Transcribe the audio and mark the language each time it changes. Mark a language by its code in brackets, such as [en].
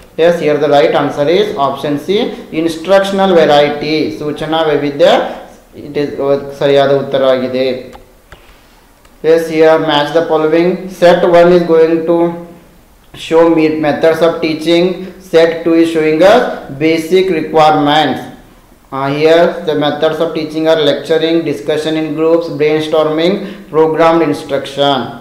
[en] Yes, here the right answer is option C, instructional variety. [kn] ಸೂಚನಾ ವೈವಿಧ್ಯ [en] it is [kn] ಸರಿಯಾದ ಉತ್ತರ ಆಗಿದೆ. [en] Yes, here match the following. Set 1 is going to show methods of teaching. Set 2 is showing us basic requirements. Here the methods of teaching are lecturing, discussion in groups, brainstorming, programmed instruction.